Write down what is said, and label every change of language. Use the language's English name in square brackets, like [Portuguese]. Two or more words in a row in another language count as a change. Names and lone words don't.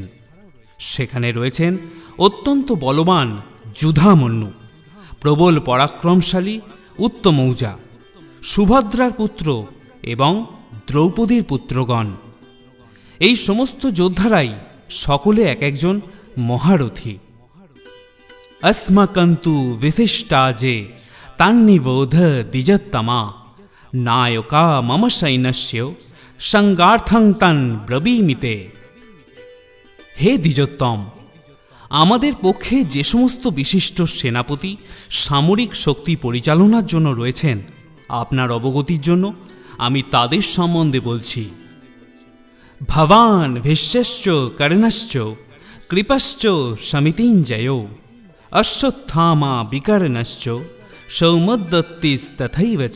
[Bangla] সেখানে রয়েছেন অত্যন্ত বলবান যুধামন্যু, প্রবল পরাক্রমশালী উত্তমৌজা, সুভদ্রার পুত্র এবং দ্রৌপদীর পুত্রগণ। এই সমস্ত যোদ্ধারাই সকলে এক একজন মহারথী। [Sanskrit] अस्मकन्तु विशिष्टाजे तान्निबोध द्विजोत्तमा नायका मम सैन्यस्य संगार्थं तन ব্রবীমিতে। [Bangla] হে দ্বিজোত্তম, আমাদের পক্ষে যে সমস্ত বিশিষ্ট সেনাপতি সামরিক শক্তি পরিচালনার জন্য রয়েছেন, আপনার অবগতির জন্য আমি তাদের সম্বন্ধে বলছি। [Sanskrit] ভবান ভীষ্মশ্চ কর্ণশ্চ কৃপশ্চ সমিতিঞ্জয় অশ্বত্থামা বিকর্ণশ্চ সৌমদত্তিস্তথৈব চ।